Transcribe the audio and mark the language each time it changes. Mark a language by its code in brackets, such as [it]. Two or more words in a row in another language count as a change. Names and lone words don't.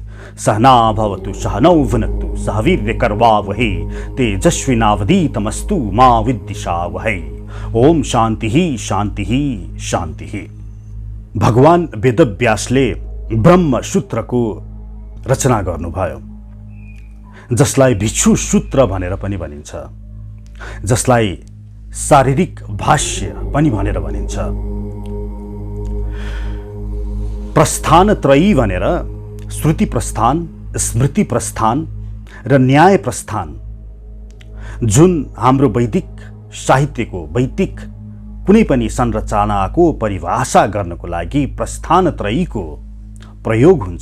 [sa] सहना भवतु सहनौ भुनक्तु सह वीर्यकरवावहै तेजस्विनावधीतमस्तु मा विद्विषावहै। ओम शान्तिः शान्तिः शान्तिः। [ne] भगवान वेदव्यासले ब्रह्मसूत्रको रचना गर्नुभयो, जसलाई भिक्षु सूत्र भनेर पनि भनिन्छ, जसलाई शारीरिक भाष्य पनि भनेर भनिन्छ। प्रस्थान त्रयी भनेर श्रुति प्रस्थान, स्मृति प्रस्थान र न्याय प्रस्थान, जुन हाम्रो वैदिक साहित्यको वैदिक कुनै पनि संरचनाको परिभाषा गर्नको लागि प्रस्थान त्रयीको प्रयोग हुन्छ।